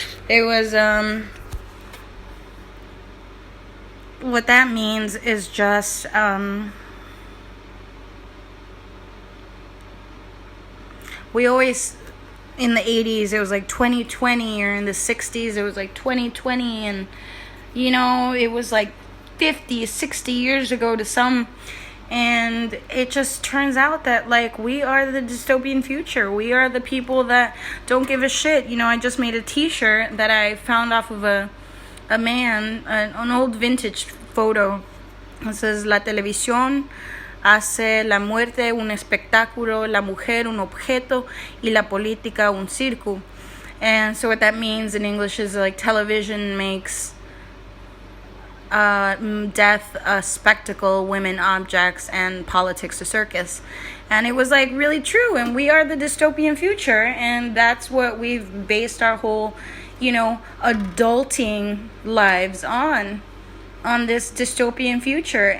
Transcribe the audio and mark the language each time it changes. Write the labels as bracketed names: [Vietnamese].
[English] It was, what that means is just, we always, in the 80s, it was like 2020, or in the 60s, it was like 2020, and, it was like 50, 60 years ago to some. And it just turns out that, like, we are the dystopian future. We are the people that don't give a shit. I just made a t-shirt that I found off of a man, an old vintage photo. It says, [Spanish] La televisión hace la muerte un espectáculo, la mujer un objeto, y la política un circo. [English] And so what that means in English is, like, television makes death a spectacle, women objects, and politics a circus. And it was like really true, and we are the dystopian future, and that's what we've based our whole adulting lives on this dystopian future.